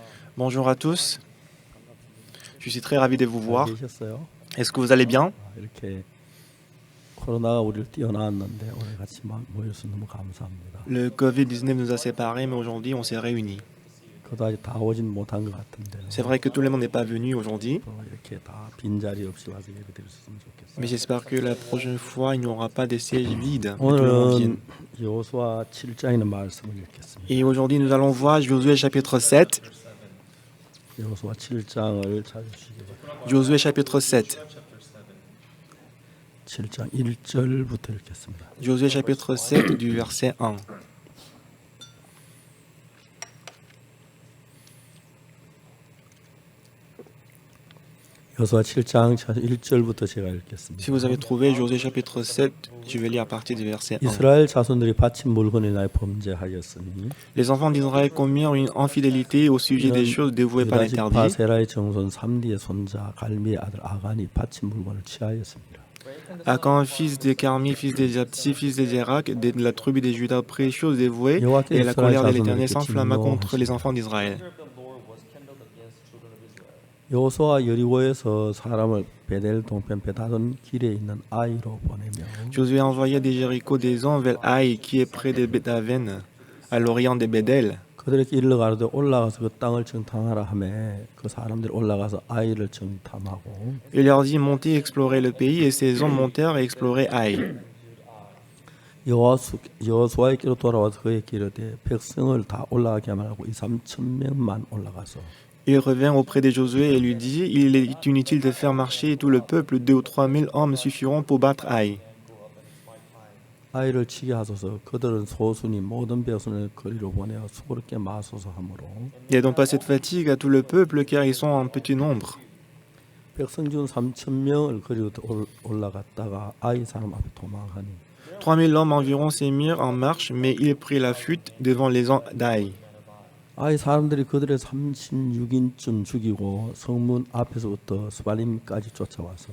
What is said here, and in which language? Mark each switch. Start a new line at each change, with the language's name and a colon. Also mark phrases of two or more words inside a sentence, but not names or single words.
French: Bonjour à tous, je suis très ravi de vous
Korean: 잘
French: voir.
Korean: 계셨어요?
French: Est-ce que vous allez bien?
Korean: 이렇게 코로나가 우리를 뛰어나왔는데 오늘 같이 모여서 너무 감사합니다.
French: Le Covid-19 nous a séparés, mais aujourd'hui on s'est réunis.
Korean: 그도 아직 다 오진 못한 것 같은데요.
French: C'est vrai que tout le monde n'est pas venu aujourd'hui,
Korean: 또 이렇게 다 빈자리 없이 와서 예배드릴 수 있으면
French: mais
Korean: 좋겠어요.
French: j'espère que la prochaine fois il n'y aura pas des sièges vides, que tout le monde vienne.
Korean: 오늘은 여호수아 7장에 있는 말씀을 읽겠습니다.
French: Et aujourd'hui nous allons voir Josué chapitre 7.
Korean: 여호수아 7장을 찾으시기 바랍니다.
French: Josué chapitre 7.
Korean: 7장 1절부터 읽겠습니다.
French: Josué chapitre 7 du verset 1.
Korean: 여호수아 7장 1절부터 제가 읽겠습니다.
French: Si vous avez trouvé Josué chapitre 7, je vais lire à partir du verset 1.
Korean: 이스라엘 자손들이 바친 물건에 인하여 범죄하였으니
French: Les enfants d'Israël commirent une infidélité au sujet des choses dévouées par l'interdit.
Korean: 세라의 정손 3디의 손자 갈미의 아들 아간이 바친 물건을 취하였습니다.
French: Akan, fils de Carmi, fils de Japsi, fils de Zérak, de la tribu des Judas, précieuses dévouées, et la colère de l'Éternel s'enflamma contre les enfants d'Israël.
Korean: 여호수아가 여리고에서 사람을 베델 동편 베다돈 길에 있는 아이로 보내며
French: Josué envoya des Jéricho des hommes vers Haï, qui est près de Bethaven, à l'orient de Bédel.
Korean: 그들에게 이르러 가로되 올라가서 그 땅을 정탐하라 하매 그 사람들이 올라가서 아이를 정탐하고
French: Il leur dit, montez explorer le pays, et ces hommes montèrent et exploraient Haï.
Korean: 여호수아에게로 돌아와서 그에게 이르되 백성을 다 올라가게 하라고 2-3천 명만 올라가서
French: Il revint auprès de Josué et lui dit, il est inutile de faire marcher tout le peuple, 2 ou 3 000 hommes suffiront pour battre Haï.
Korean: 아이를 치게 하소서 그들은 소수니 모든 백성을 거리로 보내어 수고롭게 마소서 하므로
French: Il n'y a donc pas cette fatigue à tout le peuple, car ils sont en petit nombre.
Korean: 백성 중 3,000명을 거리로 올라갔다가 아이 사람 앞에 도망하니
French: 3 000 hommes environ s'est mis en marche, mais il prit la fuite devant les hommes d'Haï.
Korean: 아이 사람들이 그들의 36인쯤 죽이고 성문 앞에서부터 스발림까지 쫓아와서